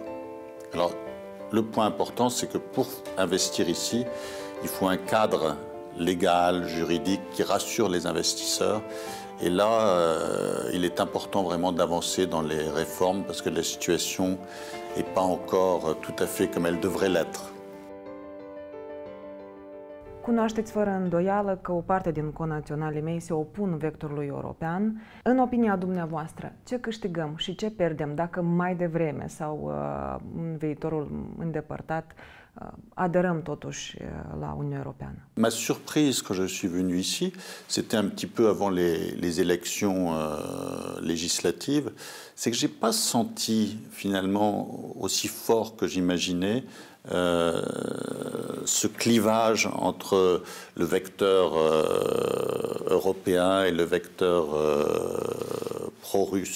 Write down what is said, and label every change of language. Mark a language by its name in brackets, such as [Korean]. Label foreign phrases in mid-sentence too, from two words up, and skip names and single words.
[French] Alors, le point important, c'est que pour investir ici, il faut un cadre légal, juridique, qui rassure les investisseurs. Et là, il est important vraiment d'avancer dans les réformes parce que la situation n'est pas encore tout à fait comme elle devrait l'être. [Romanian] Cunoașteți fără îndoială că o parte din conaționalii mei se opun vectorului european. În opinia dumneavoastră, ce câștigăm și ce pierdem dacă mai devreme sau în viitorul îndepărtat adhérăm totuși la Uniunea Europeană? [French] Ma surprise quand je suis venu ici, c'était un petit peu avant les élections législatives, c'est que j'ai pas senti finalement aussi fort que j'imaginais ce clivage entre le vecteur européen et le vecteur pro-russe.